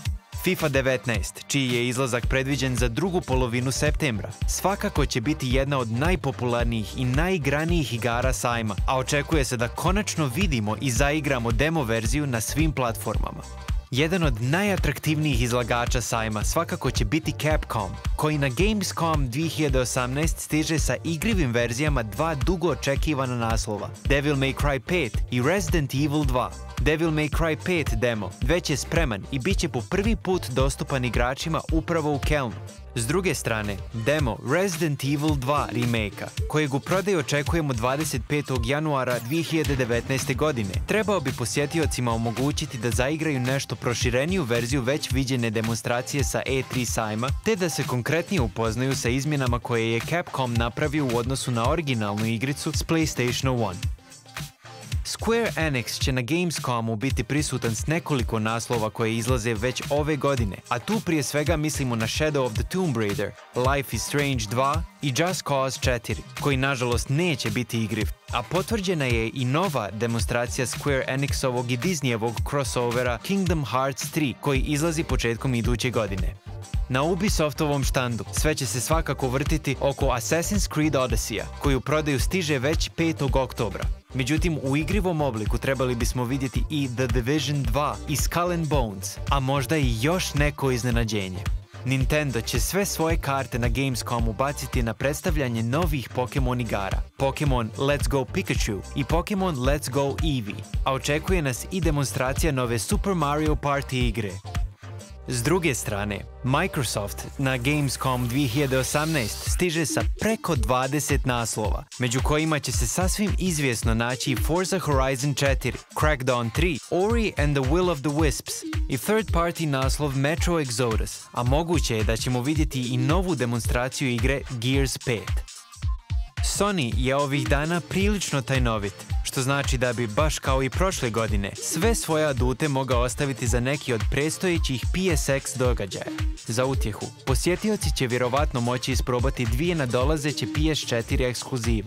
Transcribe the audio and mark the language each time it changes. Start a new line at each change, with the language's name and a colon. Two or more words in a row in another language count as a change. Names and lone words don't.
Bosnian: FIFA 19, čiji je izlazak predviđen za drugu polovinu septembra, svakako će biti jedna od najpopularnijih i najigranijih igara sajma, a očekuje se da konačno vidimo i zaigramo demo verziju na svim platformama. Jedan od najatraktivnijih izlagača sajma svakako će biti Capcom, koji na Gamescom 2018 stiže sa igrivim verzijama dva dugo očekivana naslova, Devil May Cry 5 i Resident Evil 2. Devil May Cry 5 demo već je spreman i bit će po prvi put dostupan igračima upravo u Kelnu. S druge strane, demo Resident Evil 2 remake-a, kojeg u prodaju očekujemo 25. januara 2019. godine, trebao bi posjetiocima omogućiti da zaigraju nešto prošireniju verziju već viđene demonstracije sa E3 sajma, te da se konkretnije upoznaju sa izmjenama koje je Capcom napravio u odnosu na originalnu igricu s PlayStation 1. Square Enix će na Gamescomu biti prisutan s nekoliko naslova koje izlaze već ove godine, a tu prije svega mislimo na Shadow of the Tomb Raider, Life is Strange 2 i Just Cause 4, koji nažalost neće biti igriv. A potvrđena je i nova demonstracija Square Enixovog i Disneyevog crossovera Kingdom Hearts 3, koji izlazi početkom iduće godine. Na Ubisoftovom štandu sve će se svakako vrtiti oko Assassin's Creed Odyssey-a, koji u prodaju stiže već 5. oktobra. Međutim, u igrivom obliku trebali bismo vidjeti i The Division 2 i Skull and Bones, a možda i još neko iznenađenje. Nintendo će sve svoje karte na Gamescomu baciti na predstavljanje novih Pokémon igara, Pokémon Let's Go Pikachu i Pokémon Let's Go Eevee, a očekuje nas i demonstracija nove Super Mario Party igre. S druge strane, Microsoft na Gamescom 2018 stiže sa preko 20 naslova, među kojima će se sasvim izvjesno naći Forza Horizon 4, Crackdown 3, Ori and the Will of the Wisps i third-party naslov Metro Exodus, a moguće je da ćemo vidjeti i novu demonstraciju igre Gears 5. Sony je ovih dana prilično tajnovit, što znači da bi, baš kao i prošle godine, sve svoje adute mogao ostaviti za neki od predstojećih PSX događaja. Za utjehu, posjetioci će vjerovatno moći isprobati dvije nadolazeće PS4 ekskluzive.